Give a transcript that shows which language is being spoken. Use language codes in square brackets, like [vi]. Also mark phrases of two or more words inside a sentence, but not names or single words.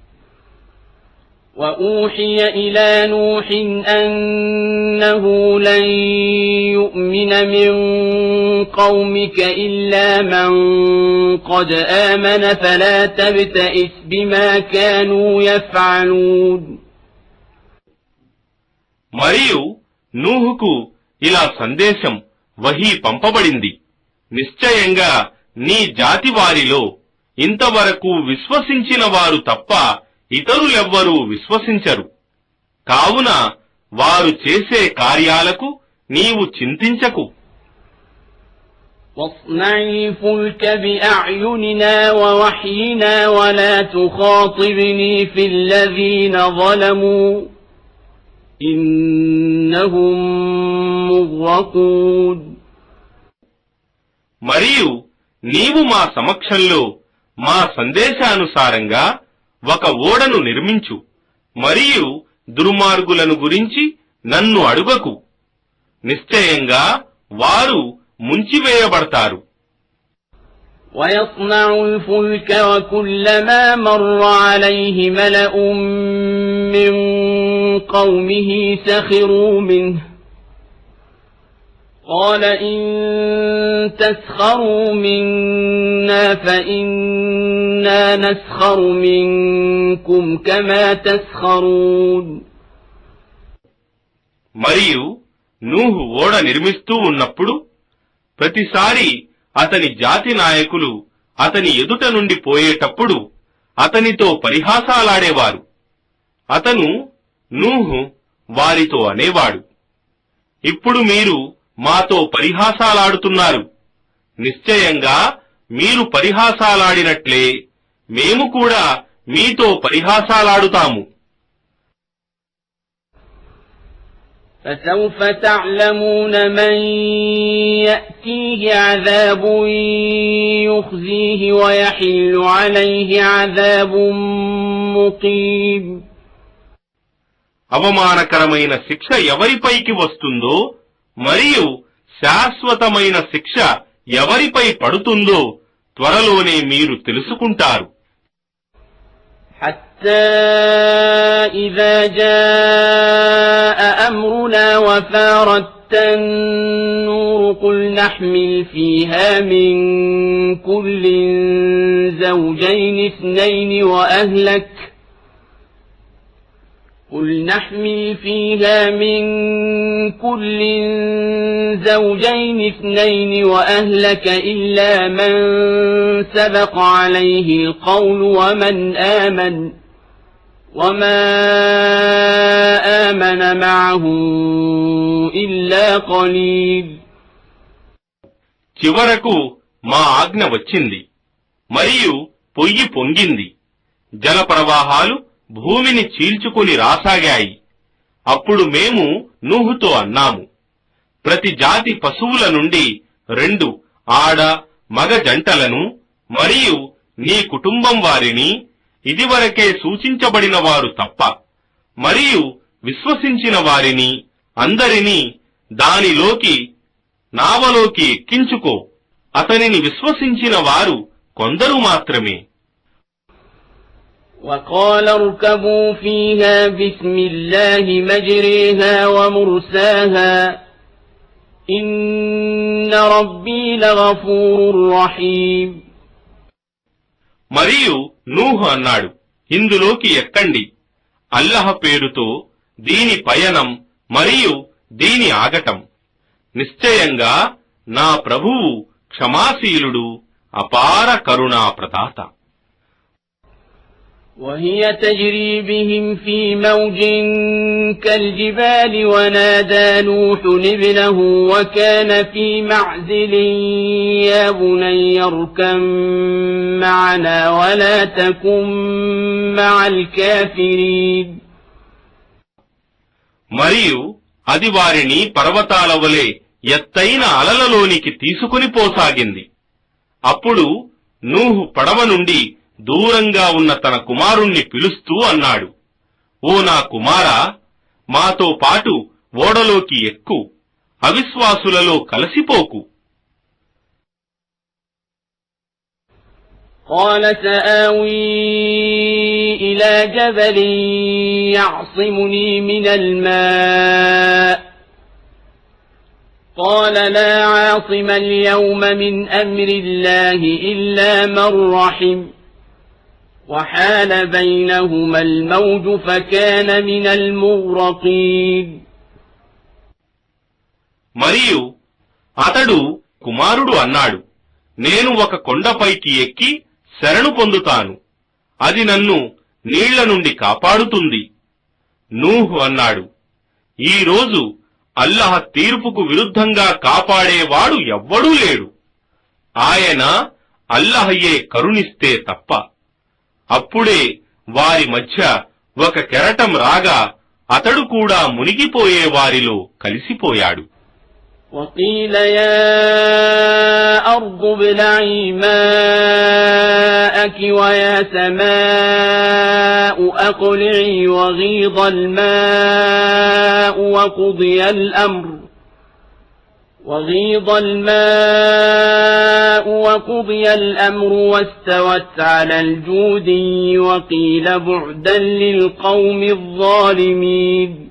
[ar] وأوحي إلى نوح أنه لن يؤمن من قومك إلا من قد آمن فلا تبتئس بما كانوا يفعلون. [te] మరియు నూహుకు ఇలా సందేశం వహీ పంపబడింది, నిశ్చయంగా నీ జాతి వారిలో ఇంతవరకు విశ్వసించిన వారు తప్ప ఇతరులెవ్వరూ విశ్వసించరు. కావున వారు చేసే కార్యాలకు నీవు చింతించకు. [ar] واصنع الفلك بأعيننا ووحينا ولا تخاطبني في الذين ظلموا إنهم مغرقون. [te] మరియు నీవు మా సమక్షంలో మా సందేశానుసారంగా ఒక ఓడను నిర్మించు, మరియు దుర్మార్గులను గురించి నన్ను అడుగకు, నిశ్చయంగా వారు ముంచివేయబడతారు. [ar] ويصنع الفلك وكلما مر عليه ملأ من قومه سخروا منه قال إن تسخروا منا فإنا نسخر منكم كما تسخرون. [te] మరియు నూహు ఓడ నిర్మిస్తూ ఉన్నప్పుడు ప్రతిసారి అతని జాతి నాయకులు అతని ఎదుట నుండి పోయేటప్పుడు అతనితో పరిహాసాలాడేవారు. అతను నూహు వారితో అనేవాడు, ఇప్పుడు మీరు మాతో పరిహాసాలాడుతున్నారు, నిశ్చయంగా మీరు పరిహాసాలాడినట్లే మేము కూడా మీతో పరిహాసాలాడుతాము. [ar] فسوف تعلمون من يأتيه عذاب يخزيه ويحل عليه عذاب مقيم. [te] అవమానకరమైన శిక్ష ఎవరిపైకి వస్తుందో మరియు శాశ్వతమైన శిక్ష ఎవరిపై పడుతుందో త్వరలోనే మీరు తెలుసుకుంటారు. [ar] حتى إذا جاء أمرنا وفارت النور قل نحمل فيها من كل زوجين اثنين وأهلك قل نحمل فيها من كل زوجين اثنين وأهلك إلا من سبق عليه القول وما آمن معه إلا قليل. [te] చివరకు మా ఆజ్ఞ వచ్చింది మరియు పొయ్యి పొంగింది, జల ప్రవాహాలు భూమిని చీల్చుకుని రాసాగాయి. అప్పుడు మేము నూహుతో అన్నాము, ప్రతి జాతి పశువుల నుండి 2 ఆడ మగ జంటలను మరియు నీ కుటుంబం వారిని ఇదివరకే సూచించబడిన వారు తప్ప మరియు విశ్వసించిన వారిని అందరినీ దానిలోకి నావలోకి ఎక్కించుకో. అతనిని విశ్వసించిన వారు కొందరు మాత్రమే. [ar] وقال اركبوا فيها بسم الله مجريها ومرساها إن ربي لغفور رحيم. [te] మరియు నూహు అన్నాడు, ఇందులోకి ఎక్కండి, అల్లహ పేరుతో దీని పయనం మరియు దీని ఆగటం. నిశ్చయంగా నా ప్రభువు క్షమాశీలుడు, అపార కరుణా ప్రదాత. [ar] وهي تجري بهم في موج كالجبال ونادى نوح ابنه وكان في معزل يا بني اركب معنا ولا تكن مع الكافرين. [te] మరియు అది వారిని పర్వతాల వలె ఎత్తైన అలలలోనికి తీసుకుని పోసాగింది. అప్పుడు నూహు పడవ నుండి దూరంగా ఉన్న తన కుమారుణ్ణి పిలుస్తూ అన్నాడు, ఓ నా కుమారా, మాతో పాటు ఓడలోకి ఎక్కు, అవిశ్వాసులలో కలిసిపోకు. [ar] قال سآوي إلى جبل يعصمني من الماء قال لا عاصم اليوم من أمر الله إلا من رحم وحال بينهما الموج فكان من المغرقين. [te] మరియు అతడు కుమారుడు అన్నాడు, నేను ఒక కొండపైకి ఎక్కి శరణు పొందుతాను, అది నన్ను నీళ్ల నుండి కాపాడుతుంది. నూహు అన్నాడు, ఈ రోజు అల్లహ తీర్పుకు విరుద్ధంగా కాపాడేవాడు ఎవ్వడూ లేడు, ఆయన అల్లహయే కరుణిస్తే తప్ప. అప్పుడే వారి మధ్య ఒక కెరటం రాగా అతడు కూడా మునిగిపోయే వారిలో కలిసిపోయాడు. [ar] وقيل يا أرض ابلعي ماءك ويا سماء أقلعي وغيض الماء وقضي الأمر واستوت على الجودي وقيل بعدا للقوم الظالمين.